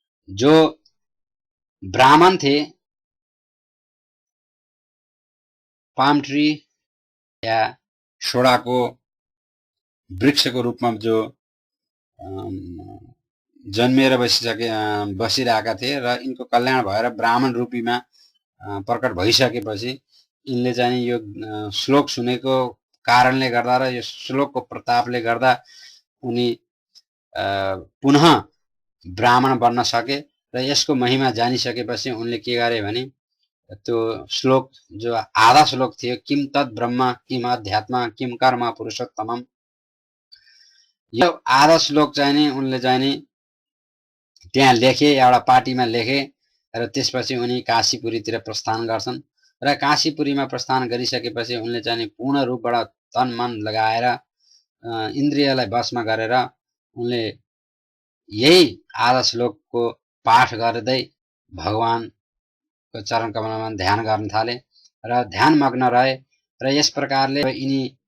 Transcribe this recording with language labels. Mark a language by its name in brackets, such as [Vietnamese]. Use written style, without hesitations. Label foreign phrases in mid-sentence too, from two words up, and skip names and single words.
[Hindi] जो ब्राह्मण थे, [Nepali] पाम ट्री या सोडाको वृक्षको रूपमा जो जन्मिएर बसिरहेका थिए र यिनको कल्याण भएर ब्राह्मण रूपीमा प्रकट भइसकेपछि यिनले चाहिँ यो श्लोक सुनेको कारणले गर्दा र यो श्लोकको प्रतापले गर्दा उनी पुनः ब्राह्मण बन्न सके र यसको महिमा जानिसकेपछि उनले के गरे भने त्यो श्लोक जो आधा श्लोक थियो, [Sanskrit] किम तत् ब्रह्म किम अध्यात्म किम कर्म पुरुषोत्तमम, [Nepali] यो आधा श्लोक चाहिँ नि उनले चाहिँ नि त्यहाँ लेखे, एउटा पाटीमा लेखे र त्यसपछि उनी काशीपुरीतिर प्रस्थान गर्छन् र काशीपुरीमा प्रस्थान गरिसकेपछि उनले चाहिँ पूर्ण रूपबाट तन मन लगाएर इन्द्रियलाई वशमा गरेर उनले यही आधा श्लोकको पाठ गर्दै भगवानको चरण कमलमा ध्यान गर्न थाले र ध्यान मग्न रहे र यस प्रकारले यिनी